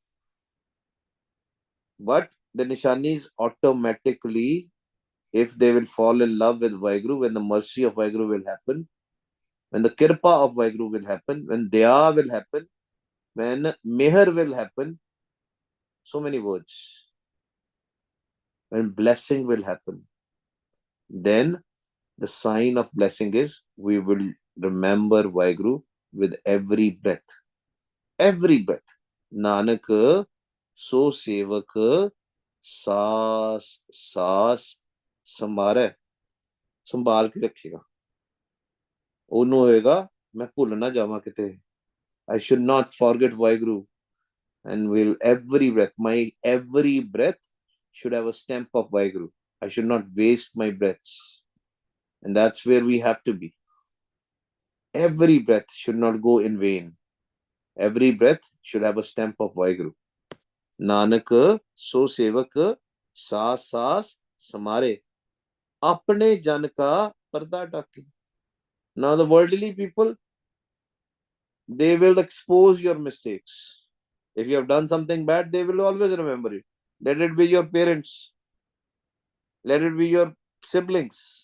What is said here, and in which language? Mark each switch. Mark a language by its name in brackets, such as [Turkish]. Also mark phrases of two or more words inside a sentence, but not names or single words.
[English] But the nishani is automatically, if they will fall in love with Waheguru, when the mercy of Waheguru will happen, when the kirpa of Waheguru will happen, when daya will happen, when meher will happen, so many words, when blessing will happen, then the sign of blessing is we will remember Waheguru with every breath. Every breath. [Punjabi] ਨਾਨਕ ਸੋ ਸੇਵਕੁ ਸਾਸਿ ਸਾਸਿ ਸੰਭਾਲ ਕੇ ਰੱਖੇਗਾ. ਉਹਨੂੰ ਹੋਏਗਾ ਮੈਂ ਭੁੱਲ ਨਾ ਜਾਵਾਂ ਕਿਤੇ. [English] I should not forget Waheguru. And will my every breath should have a stamp of Waheguru. I should not waste my breaths. And that's where we have to be. Every breath should not go in vain. Every breath should have a stamp of Waheguru. [Punjabi] ਨਾਨਕ ਸੋ ਸੇਵਕੁ ਸਾਸਿ ਸਾਸਿ ਸਮਾਰੇ ਅਪਨੇ ਜਨ ਕਾ ਪੜਦਾ ਢਾਕੇ. [English] Now the worldly people, they will expose your mistakes. If you have done something bad, they will always remember it. Let it be your parents. Let it be your siblings.